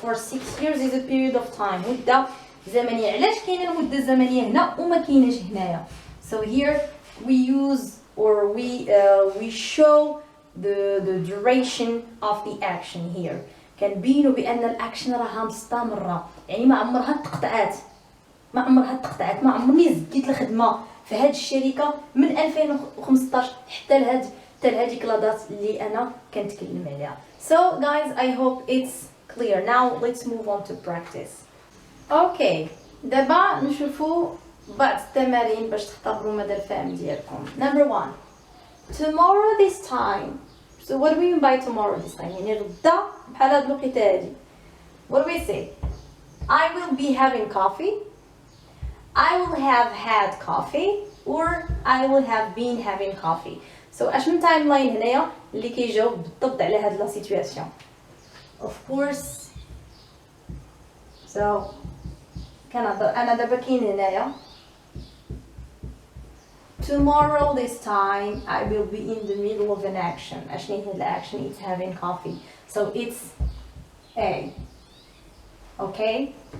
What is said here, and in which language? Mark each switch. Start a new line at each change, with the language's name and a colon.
English: For 6 years is a period of time،
Arabic: مدة زمنية. علاش كاينة المدة الزمنية هنا وما كايناش هنايا؟
English: So here we use or we show the duration of the action here.
Arabic: كنبينوا بأن الأكشن راها مستمرة، يعني ما عمرها تقطعات، ما عمرني زديت الخدمة في هذه الشركة من 2015 حتى لهذيك لادات اللي أنا كنتكلم عليها.
English: So guys, I hope it's clear. Now let's move on to practice.
Arabic: Okay, دابا نشوفوا بعض التمارين باش تختبروا مدى الفهم ديالكم.
English: Number 1. Tomorrow this time. So what do we mean by tomorrow this time?
Arabic: يعني غدا بحال هاد الوقيته هادي.
English: What do we say? I will be having coffee. I will have had coffee. Or I will have been having coffee.
Arabic: So اش من تايم لاين هنايا اللي كيجاوب بالضبط على هاد لا سيتوياسيون.
English: Of course. So
Arabic: كنهضر انا دابا كاين هنايا
English: tomorrow this time I will be in the middle of an action.
Arabic: أشني هاد الأكشن?
English: It's having coffee. So it's A. Okay?